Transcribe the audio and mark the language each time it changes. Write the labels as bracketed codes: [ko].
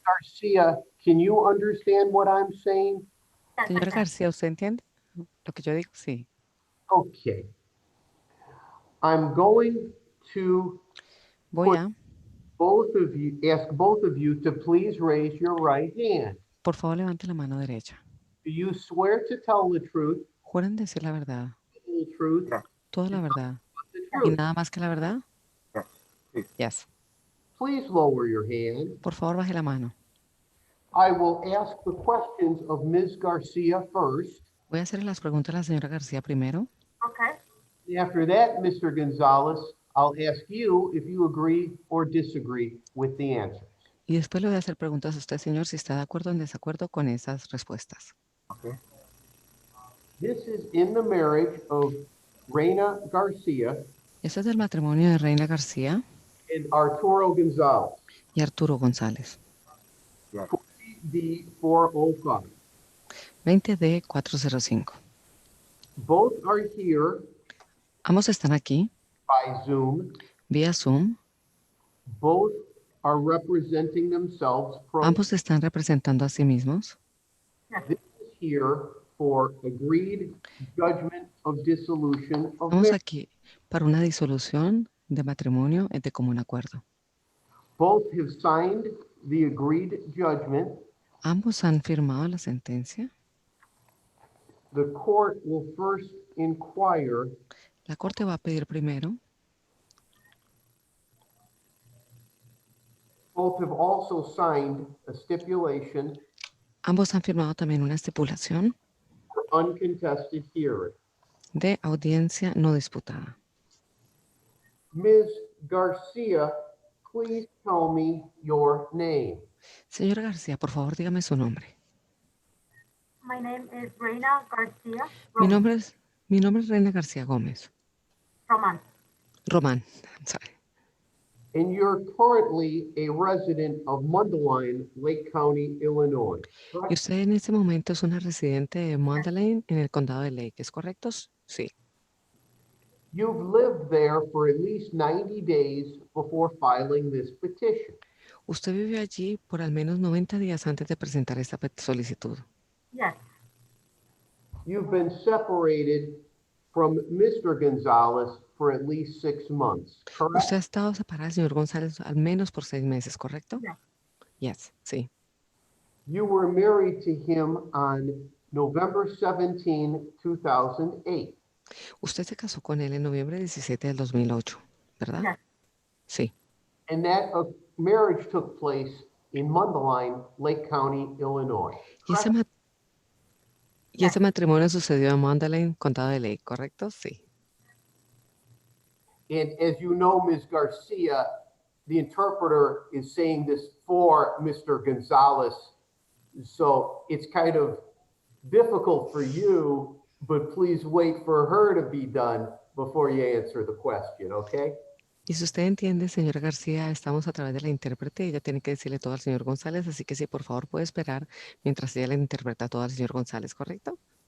[en] Garcia, can you understand what I'm saying? [es] Señora García, ¿usted entiende lo que yo digo? Sí. [en] Okay. I'm going to [es] Voy a, [en] ask both of you to please raise your right hand. [es] por favor, levante la mano derecha. [en] Do you swear to tell the truth, [es] ¿Juran decir la verdad, [en] the whole truth, [es] toda la verdad [en] the [es] y [en] truth? [es] nada más que la verdad? [en] Yes. Please lower your hand. [es] Por favor, baje la mano. [en] I will ask the questions of Ms. Garcia first. [es] Voy a hacer las preguntas a la señora García primero. [en] After that, Mr. Gonzalez, I'll ask you if you agree or disagree with the answers. [es] Y después le voy a hacer preguntas a usted, señor, si está de acuerdo o en desacuerdo con esas respuestas. [en] This is in the marriage of Reina Garcia [es] Este es el matrimonio de Reina García [en] and Arturo Gonzalez, [es] y Arturo González. [en] 20D405. [es] 20D405. [en] Both are here [es] Ambos están aquí, [en] by Zoom. [es] vía Zoom. [en] Both are representing themselves. [es] Ambos están representando a sí mismos. [en] This is here for agreed judgment of dissolution of [es] Estamos [en] marriage. [es] aquí para una disolución de matrimonio de común acuerdo. [en] Both have signed the agreed judgment. [es] Ambos han firmado la sentencia. [en] The court will first inquire [es] La corte va a pedir primero. [en] both have also signed a stipulation [es] Ambos han firmado también una estipulación [en] for uncontested hearing. [es] de audiencia no disputada. [en] Ms. Garcia, please tell me your name. [es] Señora García, por favor, dígame su nombre. [en] My name is Reina Garcia [es] Mi nombre es Reina García Gómez. [en] Roman. Román. I'm sorry. And you're currently a resident of Mundelein, Lake County, Illinois. [es] Y [en] Correct? [es] usted en este momento es una residente de Mundelein en el condado de Lake, ¿es correcto? Sí. [en] You've lived there for at least 90 days before filing this petition. [es] Usted vivió allí por al menos 90 días antes de presentar esta solicitud. [en] Yes. You've been separated from Mr. Gonzalez for at least 6 months, correct? [es] Usted ha estado separada del señor González al menos por 6 meses, ¿correcto? [en] Yes. Yes, [es] sí. [en] You were married to him on November 17, 2008. [es] Usted se casó con él en noviembre 17 del 2008, ¿verdad? [en] Yes. [es] Sí. [en] And that marriage took place in Mundelein, Lake County, Illinois. [es] Y ese matrimonio sucedió en Mundelein, condado de Lake, ¿correcto? Sí. And as you know, Ms. [en] Garcia, the interpreter is saying this for Mr. Gonzalez. So it's kind of difficult for you, but please wait for her to be done before you answer the question, okay? [es] Y si usted entiende, señora García, estamos a través de la intérprete. Ella tiene que decirle todo al señor González, así que sí, por favor, puede esperar mientras ella le interpreta todo al señor González, ¿correcto?